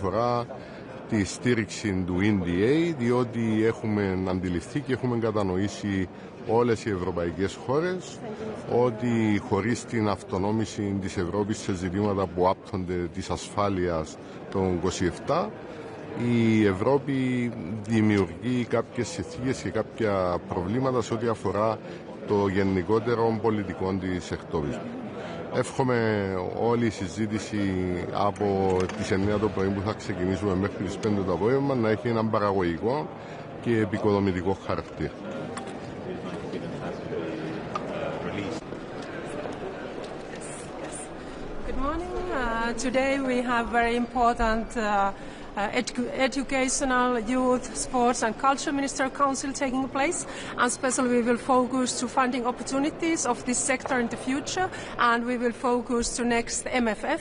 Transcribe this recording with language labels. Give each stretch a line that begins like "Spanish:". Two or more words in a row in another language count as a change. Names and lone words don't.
Greek: αφορά τη στήριξη του NDA, διότι έχουμε αντιληφθεί και έχουμε κατανοήσει όλες οι ευρωπαϊκές χώρες ότι χωρίς την αυτονόμηση της Ευρώπης σε ζητήματα που άπτονται της ασφάλειας των 27, η Ευρώπη δημιουργεί κάποιες συνθήκες και κάποια προβλήματα σε ό,τι αφορά των γενικότερων πολιτικών της εκτόπισης. Εύχομαι όλη η συζήτηση από τις 9 το πρωί που θα ξεκινήσουμε μέχρι τις 5 το απόγευμα να έχει έναν παραγωγικό και επικοδομητικό χαρακτήρα.
English: Good morning. Today we have very important educational, youth, sports and culture minister council taking place, and especially we will focus to funding opportunities of this sector in the future, and we will focus to next MFF.